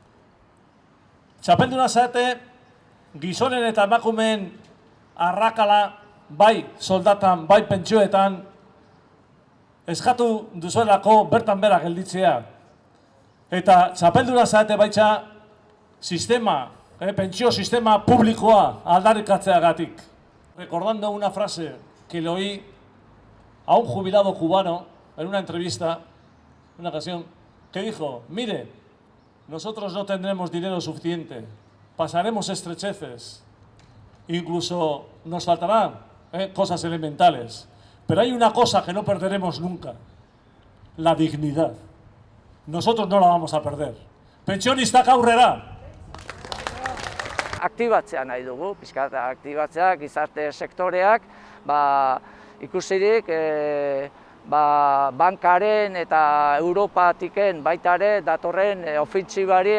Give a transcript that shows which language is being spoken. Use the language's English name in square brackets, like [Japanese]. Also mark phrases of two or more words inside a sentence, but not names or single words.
[Basque] Txapelduna zaete gizonen eta emakumeen arrakala bai soldatan, bai pentsioetan eskatu duzuelako bertan bera gelditzea. Eta txapelduna zaete baitza sistema, pentsio sistema publikoa aldarrikatzeagatik. [Spanish] Recordando una frase que le oí a un jubilado cubano en una entrevista, en una ocasión, que dijo, mire, nosotros no tendremos dinero suficiente, pasaremos estrecheces, incluso nos faltarán cosas elementales, pero hay una cosa que no perderemos nunca, la dignidad. Nosotros no la vamos a perder. [Basque] Pentsionistak aurrera! Aktibatzea nahi dugu, pixkat aktibatzea, gizarte sektoreak, ikusirik bankaren eta Europatiken baitare datorren ofentsibari